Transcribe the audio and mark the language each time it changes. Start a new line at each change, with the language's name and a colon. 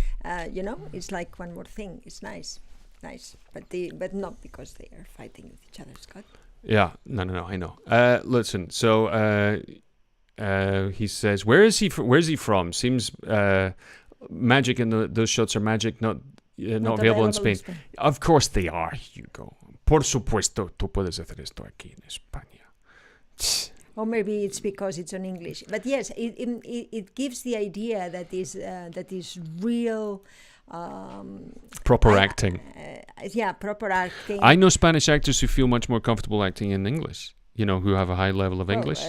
English: It's like one more thing. It's nice, but not because they are fighting with each other, Scott. Yeah, no, I know. Listen, so he says, where's he from? Seems magic, and those shots are magic, not available in Spain. Of course they are, Hugo.
Spanish: Por supuesto, tú puedes hacer esto aquí en España.
English: Or maybe it's because it's in English. But yes, it gives the idea that is real. Proper acting. Yeah, proper acting. I know Spanish actors who feel much more comfortable acting in English, who have a high level of English.